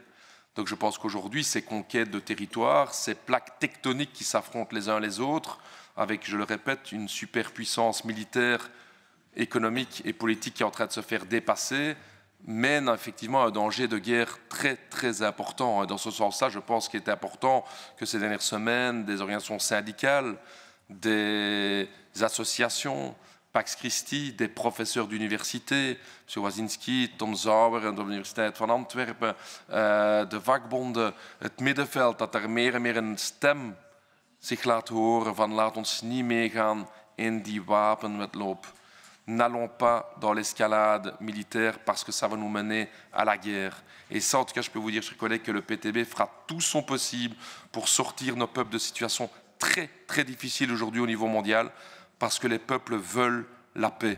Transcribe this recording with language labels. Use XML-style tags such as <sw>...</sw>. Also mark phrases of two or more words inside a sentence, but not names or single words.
<fr>Donc je pense qu'aujourd'hui, ces conquêtes de territoire, ces plaques tectoniques qui s'affrontent les uns les autres, avec, je le répète, une superpuissance militaire, économique et politique qui est en train de se faire dépasser, mène effectivement à un danger de guerre très important. Dans ce sens-là, je pense qu'il est important que ces dernières semaines, des organisations syndicales, des associations, Pax Christi, des professeurs d'université, M.</fr> <nl>Wazinski, Tom Zauer de Universiteit van Antwerpen, de vakbonden, het middenveld, dat er meer en meer een stem zich laat horen van laat ons niet meegaan in die wapenwedloop.</nl> <fr>N'allons pas dans l'escalade militaire parce que ça va nous mener à la guerre. Et ça, en tout cas, je peux vous dire, chers collègues, que le PTB fera tout son possible pour sortir nos peuples de situations très difficiles aujourd'hui au niveau mondial, parce que les peuples veulent la paix.</fr>